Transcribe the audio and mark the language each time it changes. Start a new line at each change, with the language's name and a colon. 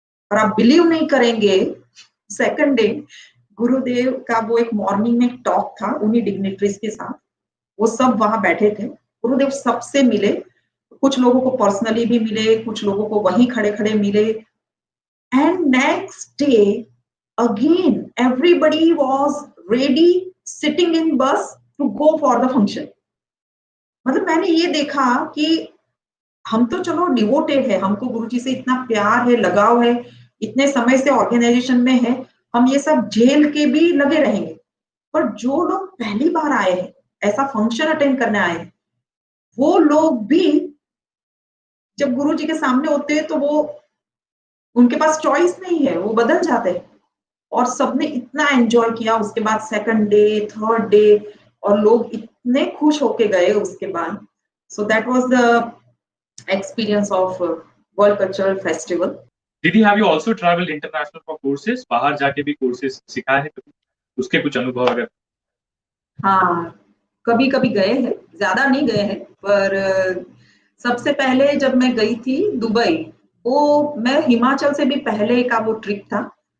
Hindi: और आप बिलीव नहीं करेंगे, सेकंड डे गुरुदेव का वो एक मॉर्निंग में टॉक था उन्हीं डिग्निटरीज के साथ। वो सब वहां बैठे थे। गुरुदेव सबसे मिले, कुछ लोगों को पर्सनली भी मिले, कुछ लोगों को वहीं खड़े खड़े मिले। And next day
English: again everybody was ready sitting in bus to go for the function।
Hindi: मतलब मैंने ये देखा कि हम तो चलो डिवोटेड है, हमको गुरुजी से इतना प्यार है, लगाव है, इतने समय से ऑर्गेनाइजेशन में है, हम ये सब झेल के भी लगे रहेंगे। पर जो लोग पहली बार आए हैं, ऐसा फंक्शन अटेंड करने आए हैं, वो लोग भी जब गुरुजी के सामने होते हैं तो वो उनके पास चॉइस नहीं है, वो बदल जाते हैं। और सबने इतना एंजॉय किया। उसके बाद सेकंड डे, थर्ड डे, और लोग इतने खुश होके गए उसके बाद।
English: So that was the experience of world cultural festival. Did you have you also traveled international for courses?
Hindi: बाहर जाके भी कोर्सेज सिखाए हैं कभी? उसके कुछ अनुभव अगर? हाँ, कभी-कभी गए हैं, ज़्यादा नहीं गए हैं, पर सबसे पहले जब मैं गई थी दुबई, वो मैं हिमाचल से भी पहले का वो ट्रिप था।